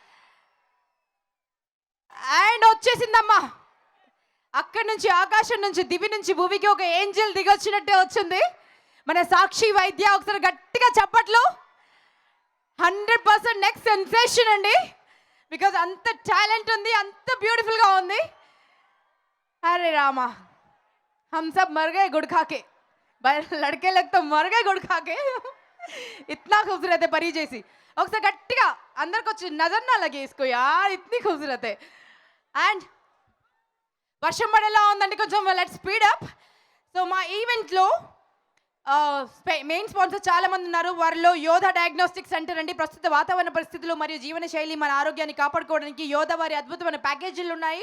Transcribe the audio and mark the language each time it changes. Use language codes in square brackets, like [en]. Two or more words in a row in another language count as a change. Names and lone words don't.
[te] అండ్ వచ్చేసిందమ్మా, అక్కడి నుంచి ఆకాశం నుంచి దివి నుంచి భూమికి ఒక ఏంజల్ దిగొచ్చినట్టే వచ్చింది మన సాక్షి వైద్య. ఒకసారి గట్టిగా చప్పట్లు. 100% [en] next sensation [te] అండి, బికాజ్ అంత టాలెంట్ ఉంది, అంత బ్యూటిఫుల్గా ఉంది. అరే రామా, [hi] हम सब मर गए गुड़ खा के, लड़के लोग तो मर गए गुड़ खा के. इतना खूबसूरत है परी जैसी. [te] ఒకసారి గట్టిగా అందరికి వచ్చి [hi] नज़र ना लगे इसको यार, इतनी खूबसूरत है. [te] అండ్ వర్షం పడేలా ఉందండి, కొంచెం [en] let's speed up. [te] సో మా ఈవెంట్లో [en] main sponsor [te] చాలా మంది ఉన్నారు. వారిలో యోధా డయాగ్నోస్టిక్ సెంటర్ అండి. ప్రస్తుత వాతావరణ పరిస్థితులు మరియు జీవన శైలి మన ఆరోగ్యాన్ని కాపాడుకోవడానికి యోధా వారి అద్భుతమైన ప్యాకేజీలు ఉన్నాయి.